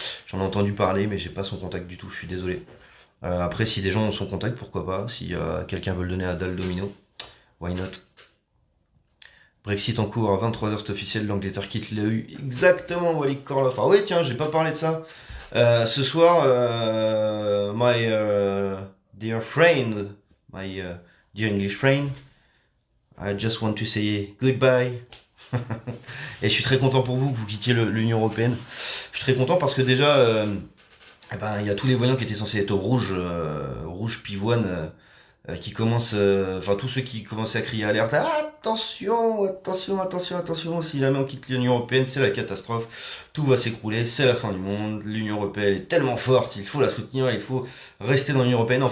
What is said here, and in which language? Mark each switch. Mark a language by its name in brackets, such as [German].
[French] J'en ai entendu parler, mais j'ai pas son contact du tout, je suis désolé. Après, si des gens ont son contact, pourquoi pas. Si quelqu'un veut le donner à Dal Domino, [English] why not. [French] Brexit en cours à 23h, c'est officiel, l'Angleterre quitte l'EU. Exactement, Wally Korloff. Ah oui, tiens, j'ai pas parlé de ça. Ce soir, [English] my dear friend, my dear English friend, I just want to say goodbye. [French] Et je suis très content pour vous que vous quittiez l'Union Européenne. Je suis très content parce que déjà, eh ben, il y a tous les voyants qui étaient censés être rouges, rouge pivoine, qui commencent, enfin tous ceux qui commençaient à crier alerte, attention, attention, attention, attention, si jamais on quitte l'Union Européenne, c'est la catastrophe, tout va s'écrouler, c'est la fin du monde, l'Union Européenne est tellement forte, il faut la soutenir, il faut rester dans l'Union Européenne.